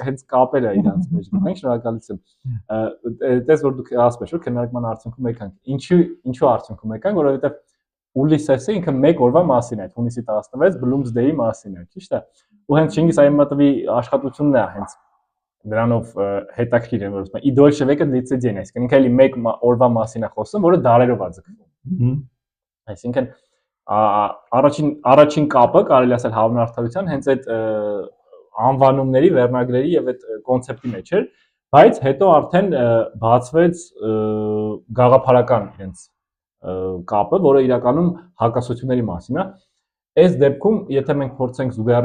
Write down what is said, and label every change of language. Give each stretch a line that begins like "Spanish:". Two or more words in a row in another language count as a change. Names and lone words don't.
Armenian: հենց կապել է իրանց մեջ մենք շնորհակալություն տես որ դուք ասում եք որ քննարկման արդյունքում եկանք ինչու արդյունքում եկանք որովհետև Ուլիսեսը ինքը մեկ օրվա մասին է, հունիսի 16 Bloomsday-ի մասին է, ճիշտ է։ Ու հենց Չինգիզ Այթմատովի աշխատությունն է հենց դրանով հետաքրքիր է, որ ասում են
Russian: «И дольше века длится день»,
Armenian: այսինքն ինքը էլի մեկ օրվա մասին է խոսում, որը դարերով է ձգվում։ Այսինքն առաջին կապը կարելի ասել հավանարդարության հենց այդ անվանումների, վերնագրերի եւ այդ կոնցեպտի մեջ էր, բայց հետո արդեն բացվեց գաղափարական իրենց կապը, որը իրականում հակասությունների մասին է։ Այս դեպքում, եթե մենք փորձենք զուգահեռներ